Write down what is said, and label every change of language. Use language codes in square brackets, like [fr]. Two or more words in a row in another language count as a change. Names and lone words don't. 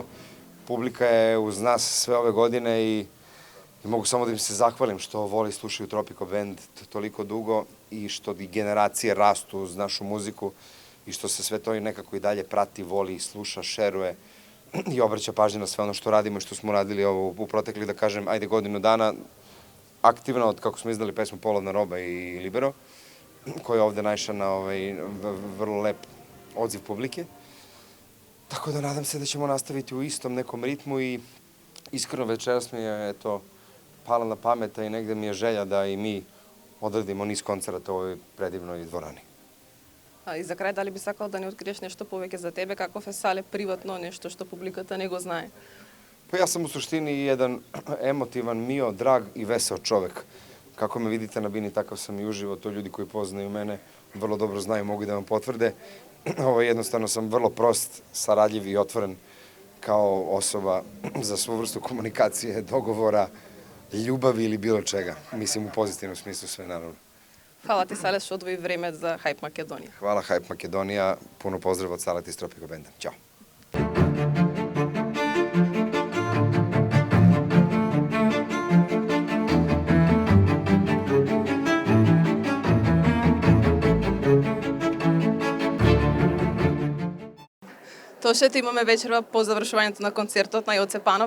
[sr] Publika je uz nas sve ove godine i mogu samo da im se zahvalim što voli i slušaju Tropico Band toliko dugo i što i generacije rastu uz našu muziku i što se sve to i nekako i dalje prati, voli, sluša, šeruje i obraća pažnju na sve ono što radimo i što smo radili u proteklih, da kažem, ajde godinu dana, aktivno od kako smo izdali pesmu Polovna roba i Libero, koja je ovde naišla na vrlo lep odziv publike. Tako da nadam se da ćemo nastaviti u istom nekom ritmu i iskreno večeras mi je pala na pamet i negde mi je želja da i mi odradimo niz koncerata u ovoj predivnoj dvorani. [mk] И за крај, дали би сакал да ни откриеш нешто повеќе за тебе, каков е Сале приватно, нешто што публиката не го знае? [sr] Pa ja sam u suštini jedan emotivan, mio, drag i veseo čovek. Kako me vidite na bini, takav sam i uživo. To ljudi koji poznaju mene vrlo dobro znaju, mogu da vam potvrde. Jednostavno sam vrlo prost, saradljiv i otvoren kao osoba za svu vrstu komunikacije, dogovora, ljubavi ili bilo čega. Mislim u pozitivnom smislu sve, naravno. [mk] Фала ти, Сале, што одвои време за Хајп Македонија. [sr] Hvala Hype Makedonija, puno pozdrav od Saleta iz Tropico Banda. Ćao. [mk] Тошете, имаме вечерва по завршувањето на концертот на Јоце Панов.